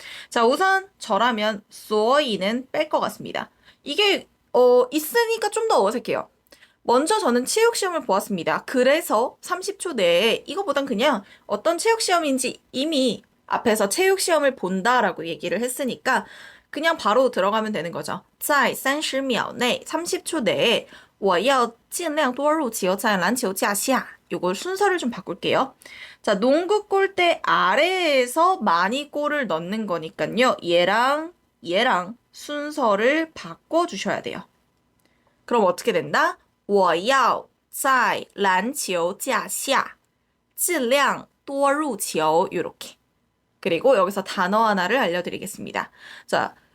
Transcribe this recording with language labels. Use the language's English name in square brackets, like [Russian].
[Korean] 자, 우선 저라면 所以는 뺄 것 같습니다. 이게 있으니까 좀 더 어색해요. 먼저 저는 체육시험을 보았습니다. 그래서 30초 내에 이거보단 그냥 어떤 체육시험인지 이미 앞에서 체육시험을 본다라고 얘기를 했으니까 그냥 바로 들어가면 되는 거죠. [Chinese] 在30秒内, [Korean] 30초 내에 [Chinese] 我要尽量多入球在篮球架下. [Korean] 요걸 순서를 좀 바꿀게요. 자, 농구 골대 아래에서 많이 골을 넣는 거니까요. 얘랑 순서를 바꿔주셔야 돼요. 그럼 어떻게 된다? [Chinese] 我要在篮球架下尽量多入球 [Korean] 요렇게. 그리고 여기서 단어 하나를 알려드리겠습니다. 자,